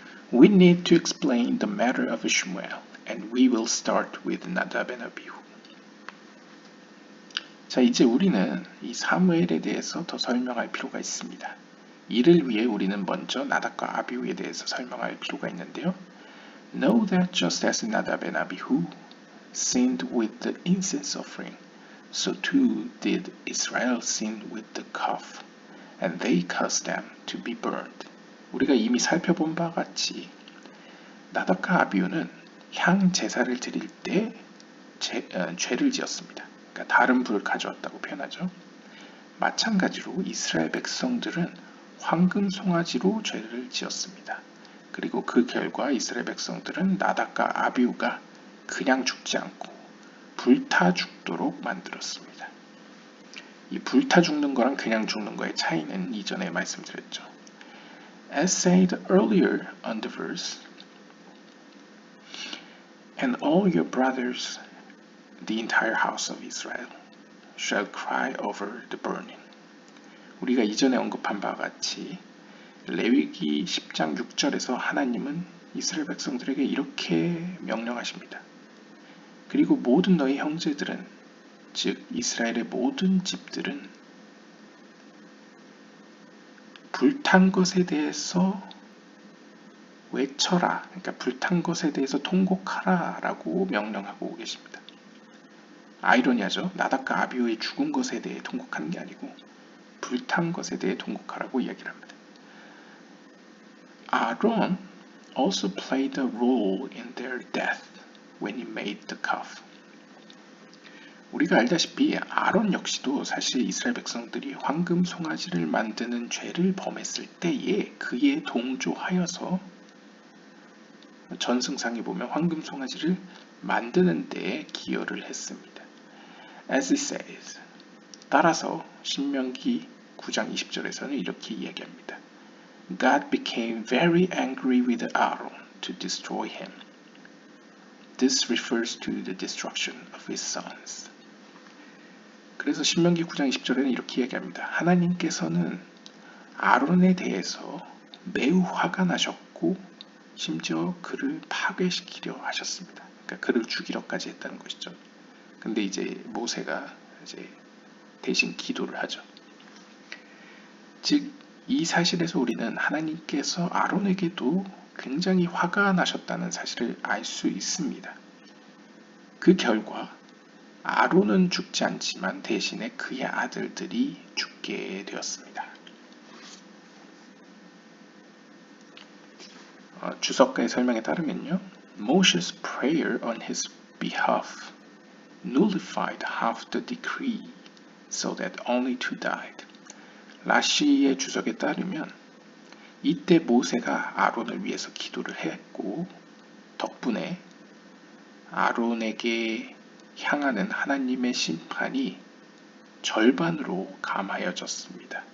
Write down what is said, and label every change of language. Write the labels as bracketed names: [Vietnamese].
[English] We need to explain the matter of Shmuel, and we will start with Nadab and Abihu. [Korean] 자, 이제 우리는 이 사무엘에 대해서 더 설명할 필요가 있습니다. 이를 위해 우리는 먼저 나답과 아비후에 대해서 설명할 필요가 있는데요. [English] Know that just as Nadab and Abihu sinned with the incense offering, so too did Israel sin with the calf, and they caused them to be burned. [Korean] 우리가 이미 살펴본 바와 같이 나답과 아비후는 향 제사를 드릴 때 죄를 지었습니다. 그러니까 다른 불을 가져왔다고 표현하죠. 마찬가지로 이스라엘 백성들은 황금 송아지로 죄를 지었습니다. 그리고 그 결과 이스라엘 백성들은 나답과 아비후가 그냥 죽지 않고 불타 죽도록 만들었습니다. 이 불타 죽는 거랑 그냥 죽는 거의 차이는 이전에 말씀드렸죠. [English] As said earlier on the verse, and all your brothers, the entire house of Israel, shall cry over the burning. [Korean] 우리가 이전에 언급한 바와 같이 레위기 10장 6절에서 하나님은 이스라엘 백성들에게 이렇게 명령하십니다. 그리고 모든 너희 형제들은, 즉 이스라엘의 모든 집들은 불탄 것에 대해서 외쳐라, 그러니까 불탄 것에 대해서 통곡하라 라고 명령하고 계십니다. 아이러니하죠. 나답과 아비후의 죽은 것에 대해 통곡하는 게 아니고 불탄 것에 대해 통곡하라고 이야기를 합니다. [English] Aaron also played a role in their death when he made the calf. [Korean] 우리가 알다시피 아론 역시도 사실 이스라엘 백성들이 황금 송아지를 만드는 죄를 범했을 때에 그에 동조하여서 전승상에 보면 황금 송아지를 만드는 데에 기여를 했습니다. [English] As it says, [Korean] 따라서 신명기 9장 20절에서는 이렇게 이야기합니다. [English] God became very angry with Aaron to destroy him. This refers to the destruction of his sons. [Korean] 그래서 신명기 9장 20절에는 이렇게 이야기합니다. 하나님께서는 아론에 대해서 매우 화가 나셨고 심지어 그를 파괴시키려 하셨습니다. 그러니까 그를 죽이려까지 했다는 것이죠. 근데 이제 모세가 이제 대신 기도를 하죠. 즉, 이 사실에서 우리는 하나님께서 아론에게도 굉장히 화가 나셨다는 사실을 알 수 있습니다. 그 결과 아론은 죽지 않지만 대신에 그의 아들들이 죽게 되었습니다. 주석가의 설명에 따르면요. [English] Moshe's prayer on his behalf nullified half the decree so that only two died. [Korean] 라시의 주석에 따르면 이때 모세가 아론을 위해서 기도를 했고 덕분에 아론에게 향하는 하나님의 심판이 절반으로 감하여졌습니다.